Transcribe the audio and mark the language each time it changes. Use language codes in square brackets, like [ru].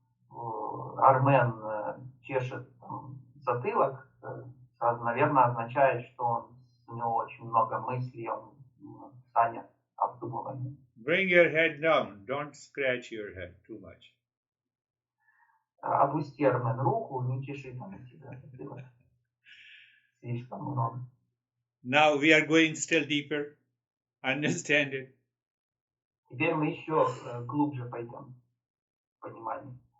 [ru] Армен чешет затылок, наверное, означает, что у него очень много мыслей, он занят обдумыванием. [en] Bring your head down. Don't scratch your head too much. [ru] Опусти, Армен, руку, не чеши там на себя затылок. Слишком много. [en] Now we are going still deeper. Understand it. [ru] Теперь мы еще глубже пойдем в понимании.